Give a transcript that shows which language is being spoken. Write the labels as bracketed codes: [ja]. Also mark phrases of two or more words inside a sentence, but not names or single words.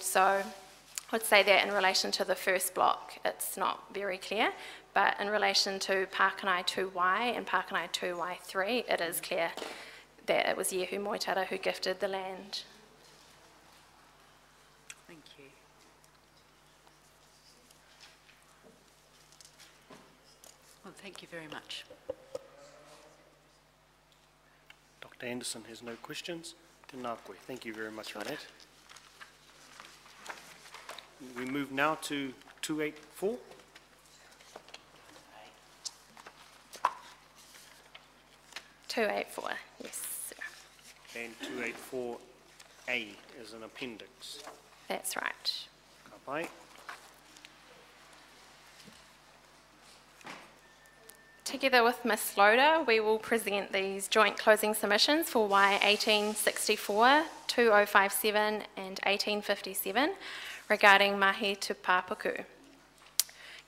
[en] So I'd say that in relation to the first block, it's not very clear, but in relation to Pakenai 2Y and Pakenai 2Y3, it is clear that it was Yehu Moitara who gifted the land. Thank you. Well, thank you very much. Dr. Anderson has no questions. [mi] Tēnā koe. [en] Thank you very much for that. We move now to 284. Yes, sir. And 284A is an appendix. That's right. [mi] Ka pai. [en] Together with Ms Loader, we will present these joint closing submissions for Y1864, 2057 and 1857 regarding Mahi Tupapaku.